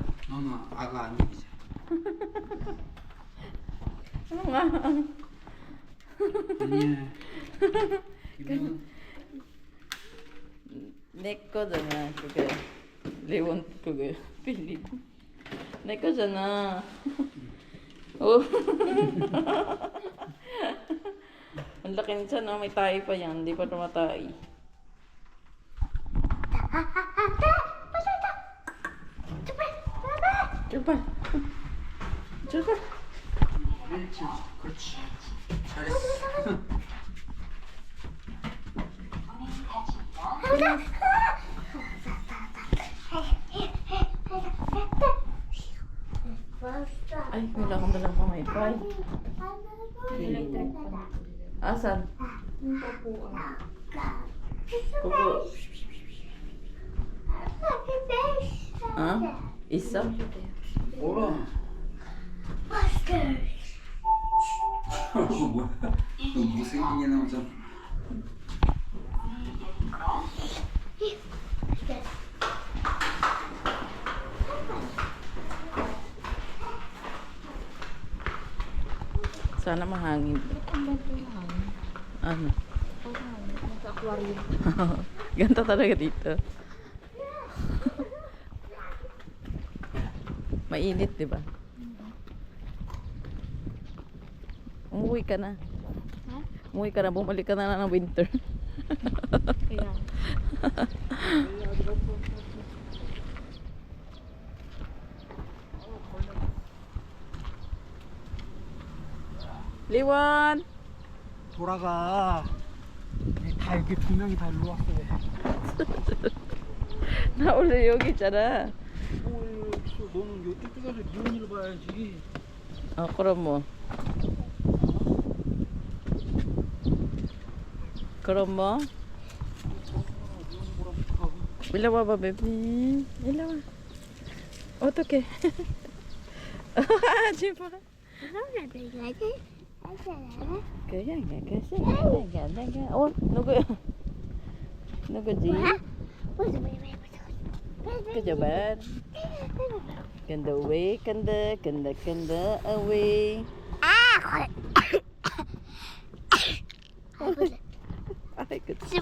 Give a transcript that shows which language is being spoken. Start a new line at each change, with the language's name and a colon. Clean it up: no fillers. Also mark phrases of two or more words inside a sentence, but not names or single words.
Korean: 너는 아가 아니지. 아니야. 이건 내 거잖아, 그게. 레온, 그게. 빌리. 내 거잖아.
Filipino: Oh. Ang laki nito, no? May tayo pa yan. Hindi pa tumatay. Chupal. Chupal.
Korean: 그렇지. 그렇지. 잘했어.
Filipino: Ay, wala akong dalang pamaypay. Asan? Kuko. Ha? Isa?
Korean: 뭐라? 뭐야? 너 못생기게 나오잖아.
Filipino: Sana mahangin. Ano? Sa aquarium. Ganito talaga dito. Mainit, di ba? Umuwi ka na. Ha? Umuwi ka na, bumalik ka na ng winter. Kaya.
Korean: 리원! 돌아가. 다 여기 분명히 다 일로 왔어. 나 원래 여기 있잖아. 뭘 있어? 너는 이쪽 가서 리온이를 봐야지. 그럼 뭐. 그럼 뭐. 일로 와봐, 베비. 일로 와. 어떡해. 하지 마.
Filipino: Kaya nga kasi. Ganda. Oh,
Korean: 누구. 누구지.
Filipino: Kejaban. Ganda away. Ganda away. Ay, good.